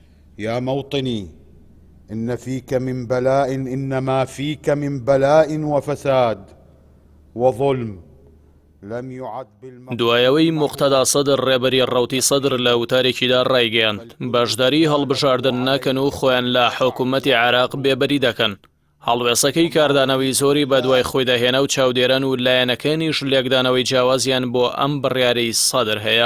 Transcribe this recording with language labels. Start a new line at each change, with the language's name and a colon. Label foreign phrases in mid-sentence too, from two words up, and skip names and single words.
Arabic: يا موطني إن فيك من بلاء إنما فيك من بلاء وفساد وظلم لم يعد
Central Kurdish: دوایەوەی مقتەدا سەدر ڕێبەری ڕەوتی سەدر لە وتارێکیدا ڕایگەیاند بەشداری هەڵبژاردن ناکەن و خۆیان لە حکوومەتی عێراق بێبەری دەکەن. هەڵوێسەکەی کاردانەوەی زۆری بە دوای خۆی دەهێنا و چاودێران و لایەنەکانیش لێکدانەوەی جیاوازیان بۆ ئەم بڕیارەی سەدر هەیە.